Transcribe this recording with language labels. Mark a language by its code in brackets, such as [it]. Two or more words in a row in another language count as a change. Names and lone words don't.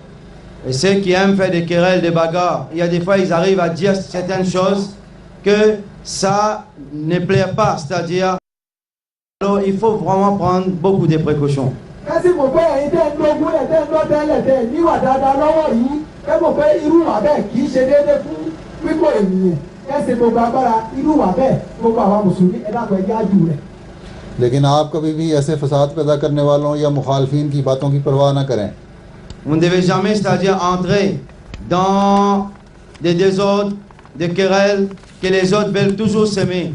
[fr] Et ceux qui aiment faire des querelles, des bagarres, il y a des fois ils arrivent à dire certaines choses que ça ne plaît pas, c'est-à-dire alors il faut vraiment prendre beaucoup de précautions. [ur] لیکن آپ کبھی بھی ایسے فساد پیدا کرنے والوں یا مخالفین کی باتوں کی پرواہ نہ کریں. [fr] Vous ne devez jamais, c'est-à-dire entrer dans des désordres, des querelles que les autres veulent toujours semer.